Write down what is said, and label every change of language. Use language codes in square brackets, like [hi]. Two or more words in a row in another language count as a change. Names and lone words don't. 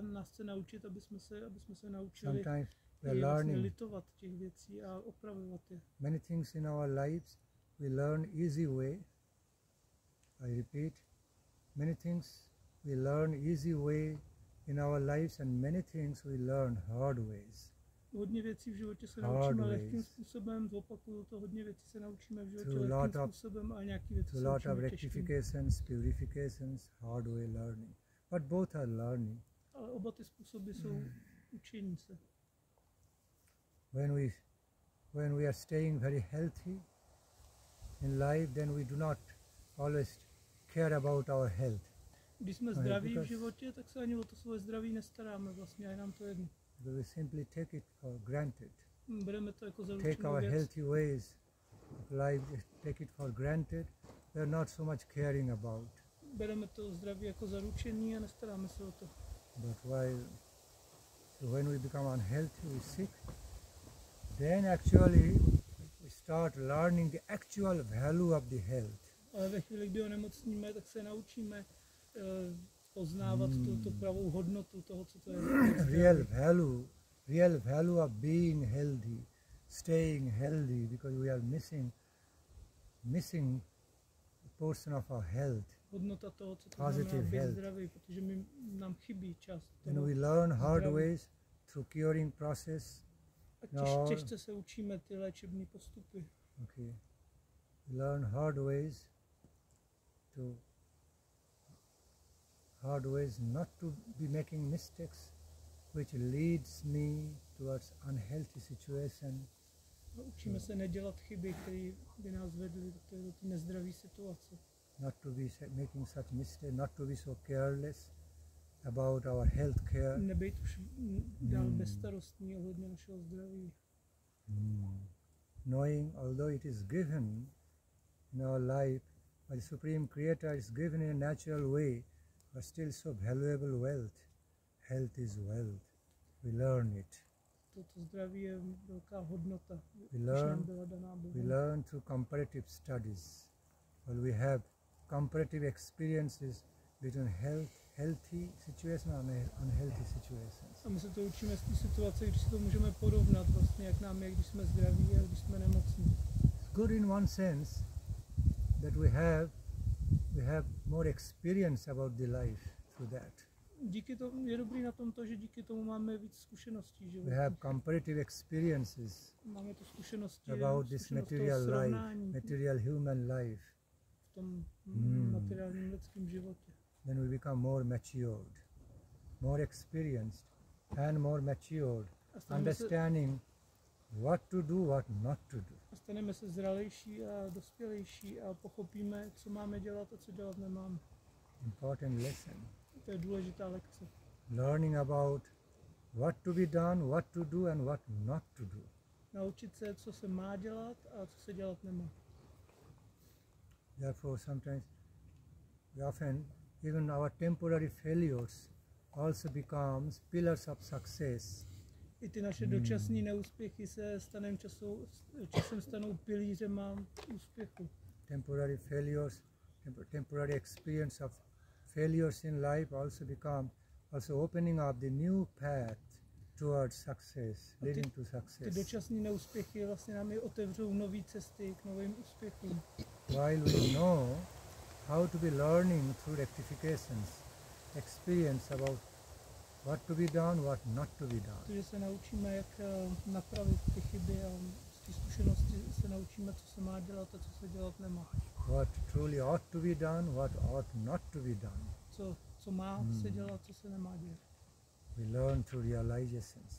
[en] Sometimes we are learning many things in our lives. We learn easy way. I repeat, many things we learn easy way in our lives, and many things we learn hard ways. [cs] Hodně věcí v životě se naučíme lehkým způsobem, zopakuju to, hodně věcí se naučíme v životě lehkým způsobem a nějaký věci se naučíme [en] rectifications, purifications, hard way learning. But both are learning. [cs] Ale oba ty způsoby jsou učení se. [en] When we are staying very healthy in life, then we do not always care about our health. [cs] Když jsme zdraví v životě, tak se ani o to svoje zdraví nestaráme, vlastně je nám to jedno. [en] We simply take it for granted. [cs] Bereme to jako zaručenou [en] take our [cs] věc. [en] Healthy ways of life, take it for granted. We are not so much caring about. [cs] Bereme to zdraví jako zaručený a nestaráme se o to. [en] But when we become unhealthy, we sick, then actually we start learning the actual value of the health. [cs] Ale ve chvíli, kdy onemocníme, tak se naučíme poznávat tu pravou hodnotu toho, co to je. [en] Real value of being healthy, staying healthy, because we are missing a portion of our health. [cs] Hodnota toho, co to znamená být zdravý, protože nám chybí část toho. [en] And we learn hard ways through curing process. [cs] A těžce se učíme ty léčebné postupy. [en] Okay. We learn hard ways not to be making mistakes, which leads me towards unhealthy situation. [cs] Učíme se nedělat chyby, které by nás vedly do té nezdravé situace. [en] Not to be making such mistakes, not to be so careless about our health care. [cs] Nebejt už dál bezstarostní ohledně našeho zdraví. [en] Knowing, although it is given in our life by the Supreme Creator, is given in a natural way, but still so valuable wealth. Health is wealth. We learn it. [cs] Toto zdraví je velká hodnota. [en] We learn through comparative studies. Well, we have comparative experiences between healthy situations and unhealthy situations. [cs] A my se to učíme z té situace, když si to můžeme porovnat, vlastně, jak nám je, když jsme zdraví a když jsme nemocní. [en] It's good in one sense that we have more experience about the life through that. [cs] Díky tomu je dobrý na tom to, že díky tomu máme víc zkušeností. Že [en] we have comparative experiences [cs] máme to zkušenosti [en] about this material life, material human life. [cs] V tom materiálním lidském životě. [en] Then we become more matured, more experienced and more matured, understanding what to do, what not to do. [cs] A staneme se zralejší a dospělejší a pochopíme, co máme dělat a co dělat nemáme. [en] Important lesson. [cs] To je důležitá lekce. [en] Learning about what to be done, what to do and what not to do. [cs] Naučit se, co se má dělat a co se dělat nemá. [en] Therefore sometimes, often, even our temporary failures also becomes pillars of success. [cs] I ty naše dočasné neúspěchy se časem stanou pilířema úspěchu. [en] Temporary failures, temporary experience of failures in life also opening up the new path towards success, leading to success. [cs] Ty dočasné neúspěchy vlastně nám otevřou nové cesty k novým úspěchům. [en] While we know how to be learning through rectifications, experience about what to be done, what not to be done. [cs] Takže se naučíme, jak napravit ty chyby a z té zkušenosti se naučíme, co se má dělat a co se dělat nemá. [en] What truly ought to be done, what ought not to be done. [cs] Co má se dělat, co se nemá dělat. [en] We learn through realizations.